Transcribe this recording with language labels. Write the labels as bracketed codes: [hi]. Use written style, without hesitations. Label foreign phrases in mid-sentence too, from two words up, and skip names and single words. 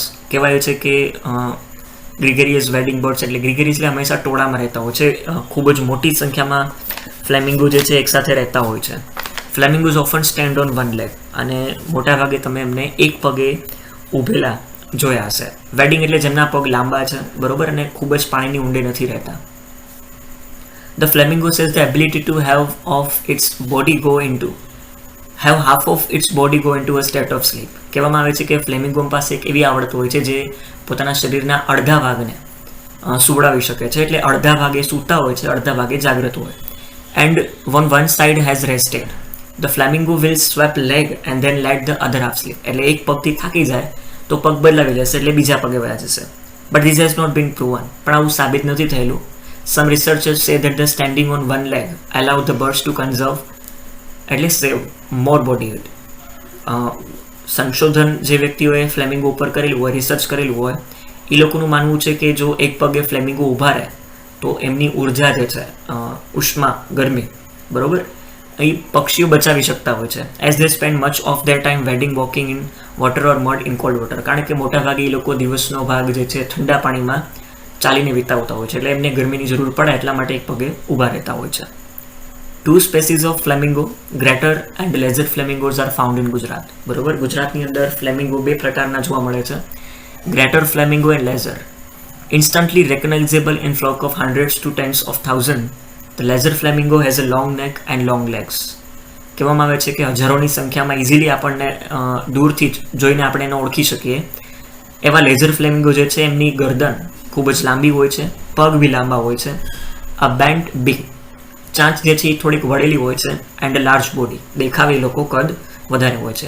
[gu] કહેવાય છે કે [en] gregarious wading birds [gu] એટલે ગ્રિગેરિયસ એટલે હંમેશા ટોળામાં રહેતા હોય છે. ખૂબ જ મોટી સંખ્યામાં ફ્લેમિંગો જે છે એકસાથે રહેતા હોય છે. [en] flamingos often stand on one leg, [gu] અને મોટાભાગે તમે એમને એક પગે ઊભેલા જોયા હશે. વેડિંગ એટલે જેમના પગ લાંબા છે, બરોબર, અને ખૂબ જ પાણીની ઊંડે નથી રહેતા. [en] The flamingo says the ability to have half of its body go into a state of sleep. [gu] કહેવામાં આવે છે કે ફ્લેમિંગો પાસે એક એવી આવડત હોય છે જે પોતાના શરીરના અડધા ભાગને સુવડાવી શકે છે. એટલે અડધા ભાગે સૂતા હોય છે, અડધા ભાગે જાગૃત હોય. [en] And when one side has rested, the flamingo will swap leg and then let the other half sleep. [gu] એટલે એક પગથી થાકી જાય તો પગ બદલાવી લેશે, એટલે બીજા પગે વયા જશે. [en] But this has not been proven. [gu] પણ આવું સાબિત નથી થયેલું. [en] Some researchers say that the standing on one leg allow the birds to conserve, એટલે save more body heat. [gu] સંશોધન જે વ્યક્તિઓએ ફ્લેમિંગો ઉપર કરેલું હોય, રિસર્ચ કરેલું હોય, એ લોકોનું માનવું છે કે જો એક પગે ફ્લેમિંગો ઊભા રહે તો એમની ઉર્જા જે છે, ઉષ્મા, ગરમી, બરોબર, એ પક્ષીઓ બચાવી શકતા હોય છે. [en] as they spend much of their time wading walking in water or mud in cold water. [gu] કારણ કે મોટાભાગે એ લોકો દિવસનો ભાગ જે છે ઠંડા પાણીમાં ચાલીને વિતાવતા હોય છે, એટલે એમને ગરમીની જરૂર પડે એટલા માટે એક પગે ઊભા રહેતા હોય છે. [en] Two species of flamingo, greater and lesser flamingos are found in Gujarat. [gu] બરોબર, ગુજરાતની અંદર ફ્લેમિંગો બે પ્રકારના જોવા મળે છે, [en] greater flamingo and lesser. Instantly recognizable in flock of hundreds to tens of thousands, the lesser flamingo has a long neck and long legs. [gu] કહેવામાં આવે છે કે હજારોની સંખ્યામાં ઇઝીલી આપણને દૂરથી જ જોઈને આપણે એને ઓળખી શકીએ એવા [en] lesser flamingo [gu] જે છે એમની ગરદન ખૂબ જ લાંબી હોય છે, પગ બી લાંબા હોય છે, [en] a bent beak, [gu] ચાંચ જે છે એ થોડીક વળેલી હોય છે, [en] and large body, [gu] દેખાવે લોકો કદ વધારે હોય છે.